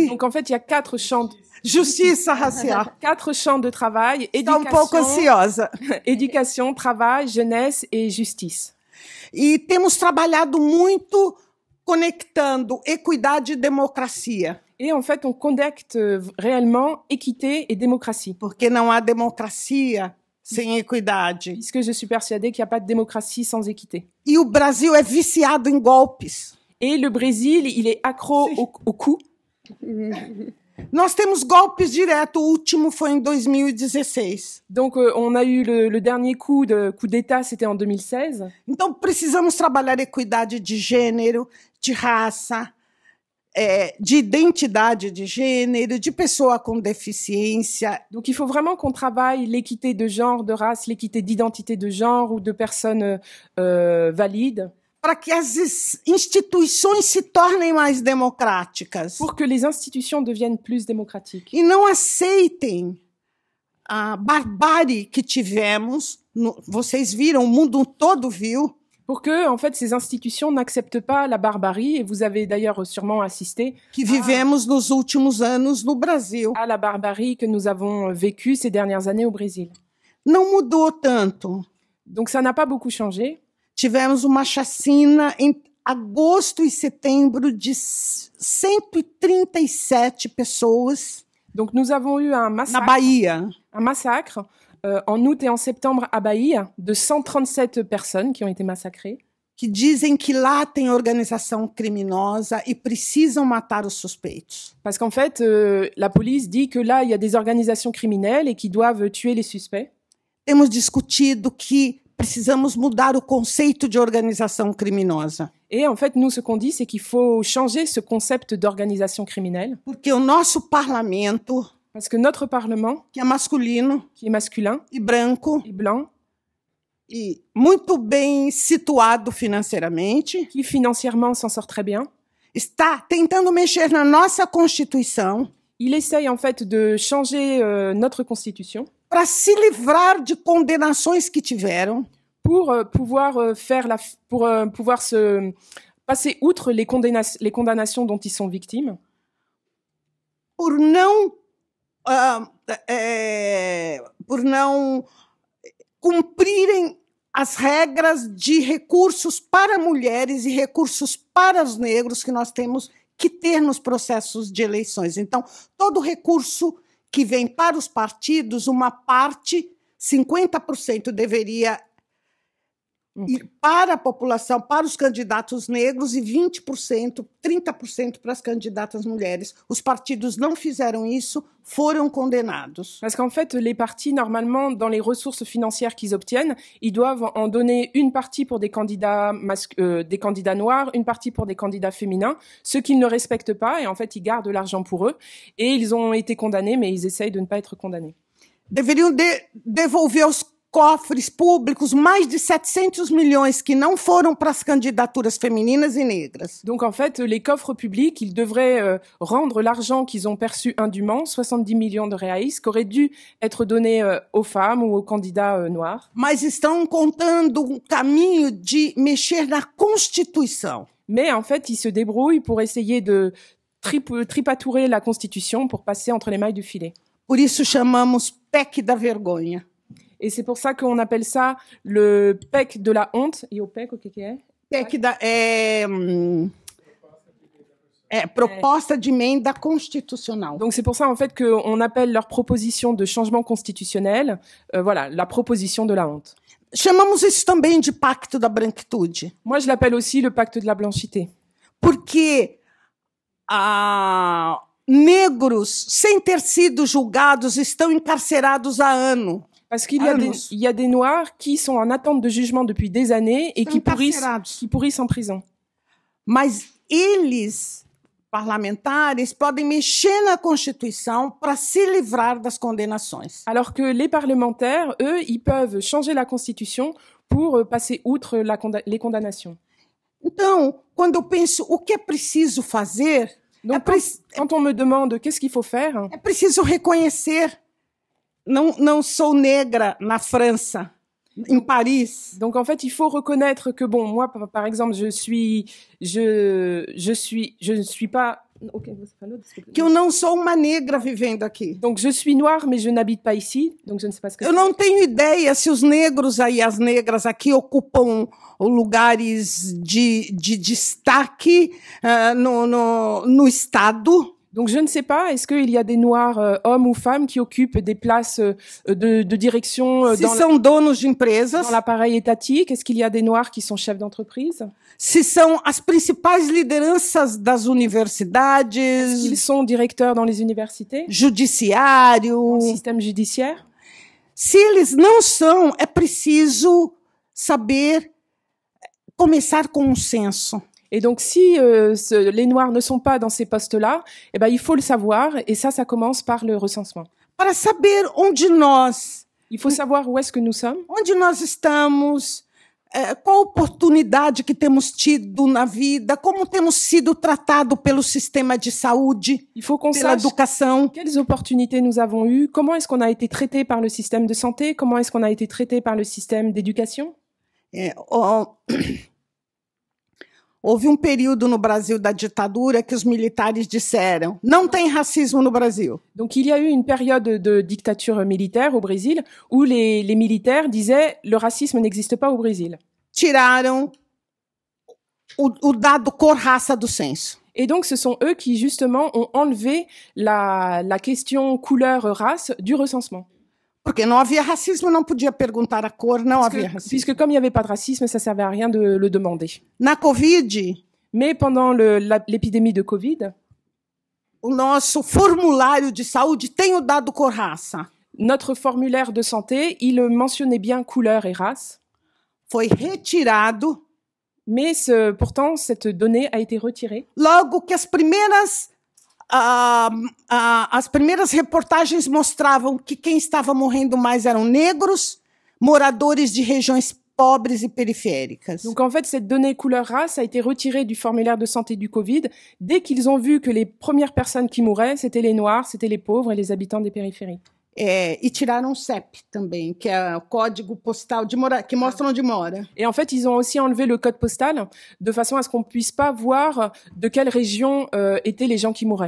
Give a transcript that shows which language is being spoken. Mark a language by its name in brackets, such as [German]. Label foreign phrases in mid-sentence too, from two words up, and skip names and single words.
[French] Donc en fait, il y a 4 champs. [Portuguese] Justiça racial. [French] 4 champs de travail. [Portuguese] Estou um pouco ansiosa. [French] Éducation, travail, jeunesse et justice. [Portuguese] E temos trabalhado muito conectando equidade e democracia. [French] Et en fait, on connecte réellement équité et démocratie. [Portuguese] Porque não há democracia sem equidade. [French] Puisque je suis persuadée qu'il n'y a pas de démocratie sans équité. [Portuguese] E o Brasil é viciado em golpes. [French] Et le Brésil, il est accro au coup. [Portuguese] Nós temos golpes diretos, o último foi em 2016. [French] Donc, on a eu le dernier coup d'État, c'était en 2016. [Portuguese] Então, precisamos trabalhar equidade de gênero, de raça, de identidade de gênero, de pessoa com deficiência. [French] Donc, il faut vraiment qu'on travaille l'équité de genre, de race, l'équité d'identité de genre ou de personnes valides. [Portuguese] Para que as instituições se tornem mais democráticas. [French] Pour que les institutions deviennent plus démocratiques. [Portuguese] E não aceitem a barbárie que tivemos. Vocês viram, o mundo todo viu. [French] Pour que, en fait, ces institutions n'acceptent pas la barbarie, et vous avez d'ailleurs sûrement assisté [Portuguese] que vivemos nos últimos anos no Brasil. [French] À la barbarie que nous avons vécue ces dernières années au Brésil. [Portuguese] Não mudou tanto. [French] Donc ça n'a pas beaucoup changé. [Portuguese] Tivemos uma chacina em agosto e setembro de 137 pessoas. [French] Donc nous avons eu un massacre. [Portuguese] Na Bahia. [French] Un massacre en août et en septembre à Bahia de 137 personnes qui ont été massacrées. [Portuguese] Que dizem que lá tem organização criminosa e precisam matar os suspeitos. [French] Parce qu'en fait, la police dit que là, il y a des organisations criminelles et qui doivent tuer les suspects. [Portuguese] Temos discutido que precisamos mudar o conceito de organização criminosa. [French] Et en fait, nous, ce qu'on dit, c'est qu'il faut changer ce concept d'organisation criminelle. [Portuguese] Porque o nosso parlamento, [French] parce que notre parlement, [Portuguese] que é masculino, [French] qui est masculin [Portuguese] e branco, [French] et blanc, [Portuguese] e muito bem situado financeiramente, [French] qui financièrement s'en sort très bien, [Portuguese] está tentando mexer na nossa Constituição. [French] Il essaye en fait de changer notre constitution [Portuguese] para se livrar de condenações que tiveram, [French] pour pouvoir pouvoir se passer outre les condamnations dont ils sont victimes, [Portuguese] por não cumprirem as regras de recursos para mulheres e recursos para os negros que nós temos que ter nos processos de eleições. Então, todo recurso que vem para os partidos, uma parte, 50% deveria ir para a população, para os candidatos negros e 20%, 30% para as candidatas mulheres. Os partidos não fizeram isso, foram condenados. [French] Parce qu'en fait, les partis, normalement, dans les ressources financières qu'ils obtiennent, ils doivent en donner une partie pour des candidats noirs, une partie pour des candidats féminins, ceux qu'ils ne respectent pas, et en fait, ils gardent l'argent pour eux. Et ils ont été condamnés, mais ils essayent de ne pas être condamnés. [Portuguese] Deveriam devolver aos cofres públicos mais de 700 milhões que não foram para as candidaturas femininas e negras. [French] Donc en fait, les coffres publics, ils devraient rendre l'argent qu'ils ont perçu indûment, 70 millions de reais, qui aurait dû être donné aux femmes ou aux candidats noirs. [Portuguese] Mas estão contando caminho de mexer na Constituição. [French] Mais en fait, ils se débrouillent pour essayer de tripatourer la Constitution pour passer entre les mailles du filet. [Portuguese] Por isso chamamos PEC da vergonha. [French] Et c'est pour ça qu'on appelle ça le PEC de la honte. [Portuguese] E o PEC, o que é? PEC proposta de emenda constitucional. [French] Donc c'est pour ça en fait qu'on appelle leur proposition de changement constitutionnel, voilà, la proposition de la honte. [Portuguese] Chamamos isso também de pacto da branquitude. [French] Moi je l'appelle aussi le pacte de la blanchité. [Portuguese] Porque negros, sem ter sido julgados, estão encarcerados há anos. [French] Parce qu'il y a des Noirs qui sont en attente de jugement depuis des années et qui pourrissent en prison. [Portuguese] Mas eles, parlamentares, podem mexer na Constituição para se livrar das condenações. [French] Alors que les parlementaires, eux, ils peuvent changer la Constitution pour passer outre les condamnations. [Portuguese] Então, quando eu penso o que é preciso fazer, [French] donc, quand on me demande qu'est-ce qu'il faut faire, [Portuguese] é preciso reconhecer. Não sou negra na França, em Paris. [French] Donc en fait, il faut reconnaître que bon, moi par exemple, je ne suis pas [Portuguese] que eu não sou uma negra vivendo aqui. [French] Donc je suis noire mais je n'habite pas ici, donc je ne sais pas ce que [Portuguese] eu não tenho ideia se os negros aí, as negras aqui ocupam lugares de destaque no estado. [French] Donc je ne sais pas, est-ce qu'il y a des Noirs, hommes ou femmes, qui occupent des places de direction [Portuguese] Se são donos de empresas, [French] dans l'appareil étatique? Est-ce qu'il y a des Noirs qui sont chefs d'entreprise? [Portuguese] se são as principais lideranças das [French] Ils [Portuguese] universidades, [French] sont directeurs dans les universités, dans le [Portuguese] judiciário. [French] système judiciaire? [Portuguese] Se eles não são, é preciso saber começar com um censo. [French] Et donc, si les Noirs ne sont pas dans ces postes-là, eh ben, il faut le savoir, et ça commence par le recensement. [Portuguese] Para saber [French] Il faut savoir où est-ce que nous sommes, [Portuguese] onde nós estamos, qual oportunidade que temos tido na vida, como temos sido tratados pelo sistema de saúde, [French] il faut qu'on [Portuguese] pela [French] sache [Portuguese] educação. [French] quelles opportunités nous avons eues, comment est-ce qu'on a été traité par le système de santé, comment est-ce qu'on a été traité par le système d'éducation. [Portuguese] Houve período no Brasil da ditadura que os militares disseram: não tem racismo no Brasil. [French] Donc, il y a eu une période de dictature militaire au Brésil où les militaires disaient le racisme n'existe pas au Brésil. [Portuguese] Tiraram o dado cor-raça do censo. [French] Et donc, ce sont eux qui, justement, ont enlevé la question couleur-race du recensement. [Portuguese] Porque não havia racismo, não podia perguntar a cor, não havia racismo. [French] Puisque comme il n'y avait pas de racisme, ça servait à rien de le demander. [Portuguese] Na Covid, [French] Mais pendant l'épidémie de Covid, [Portuguese] o nosso formulário de saúde tem o dado cor-raça. [French] notre formulaire de santé, il mentionnait bien couleur et race, [Portuguese] Foi retirado [French] mais pourtant, cette donnée a été retirée. [Portuguese] logo que as primeiras reportagens mostravam que quem estava morrendo mais eram negros, moradores de regiões pobres e periféricas. [French] Donc en fait, cette donnée couleur-race a été retirée du formulaire de santé du Covid dès qu'ils ont vu que les premières personnes qui mouraient, c'était les Noirs, c'était les pauvres et les habitants des périphéries. [Portuguese] E tiraram o CEP também, que é o código postal que mostra onde mora. [French] Et en fait, ils ont aussi enlevé le code postal de façon à ce qu'on puisse pas voir de quelle région étaient les gens qui mouraient.